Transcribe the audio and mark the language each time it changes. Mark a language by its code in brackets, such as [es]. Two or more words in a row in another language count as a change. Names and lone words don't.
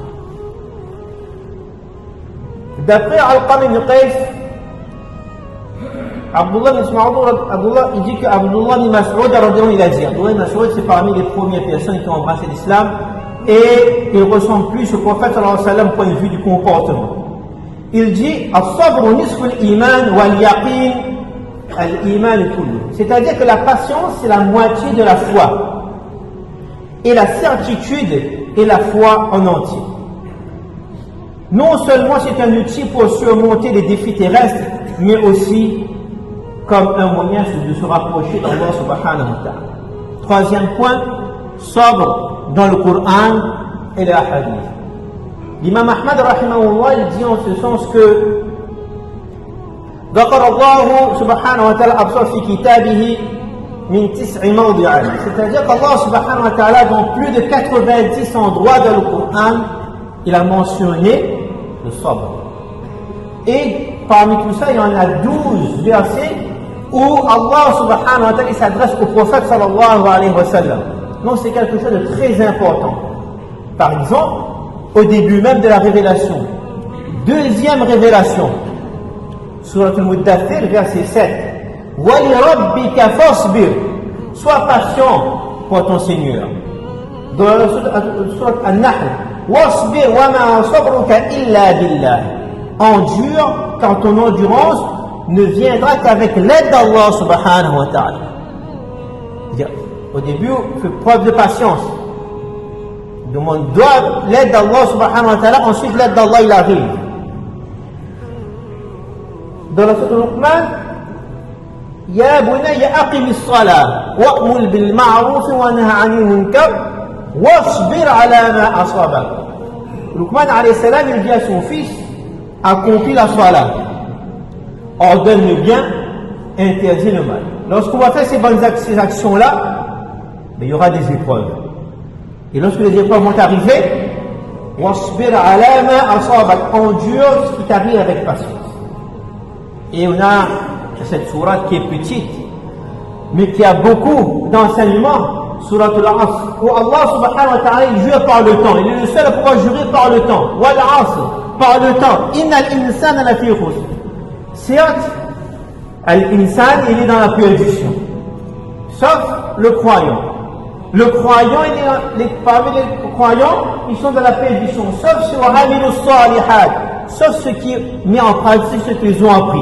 [fr] D'après Al-Qam ibn Qais, Abdullah il dit que Abdullah ibn Mas'ud il a dit, Abdullah ibn Mas'ud c'est parmi les premières personnes qui ont embrassé l'islam et il ressemble plus au prophète [ar] صلى الله عليه وسلم [fr] point de vue du comportement. Il dit [ar] الصبر نصف الإيمان واليقين الإيمان كله. [fr] C'est-à-dire que la patience c'est la moitié de la foi et la certitude est la foi en entier. Non seulement c'est un outil pour surmonter les défis terrestres, mais aussi comme un moyen de se rapprocher d'Allah [ar] سبحانه وتعالى. [fr] Troisième point, sobre dans le Coran et les hadiths. L'imam Ahmad rahimahullah il dit en ce sens que [ar] ذكر الله سبحانه وتعالى أبصر في كتابه من 9 موضع. [fr] C'est-à-dire qu'Allah [ar] سبحانه وتعالى [fr] dans plus de 90 endroits dans le Coran il a mentionné le sabr. Et parmi tout ça, il y en a 12 versets où Allah [ar] سبحانه وتعالى [fr] s'adresse au prophète [ar] صلى الله عليه وسلم. [fr] Non, c'est quelque chose de très important. Par exemple, au début même de la révélation, deuxième révélation, Surat al-Muddathir, verset 7. [ar] ولربك فاصبر. [fr] Sois patient pour ton Seigneur. Dans la [ar] Surat An-Nahl, واصبر وما صبرك إلا بالله. [fr] Endure, car ton endurance ne viendra qu'avec l'aide d'Allah [ar] سبحانه وتعالى. [fr] C'est-à-dire, au début, fais preuve de patience. Demande l'aide d'Allah [ar] سبحانه وتعالى, [fr] ensuite l'aide d'Allah il arrive. Dans la [ar] Sourate Luqman, يا بني أقم الصلاة وأمر بالمعروف وانه عن المنكر واصبر على ما أصابك. [fr] Luqman [ar] عليه السلام [fr] il dit à son fils, accomplis la salat, ordonne le bien, interdis le mal. Lorsqu'on va faire ces actions-là, il y aura des épreuves. Et lorsque les épreuves vont arriver, [ar] واصبر على ما أصابك, [fr] endure ce qui t'arrive avec patience. Et on a cette sourate qui est petite, mais qui a beaucoup d'enseignements, sourate al-Asr, où Allah [ar] سبحانه وتعالى [fr] il jure par le temps. Il est le seul à pouvoir jurer par le temps. Wal-Asr, par le temps. [ar] إن الإنسان لفي خسر. [fr] Certes, l'insan il est dans la perdition, sauf le croyant. Le croyant, parmi les croyants, ils sont dans la perdition, sauf ceux sauf ceux qui mis en pratique ce qu'ils ont appris.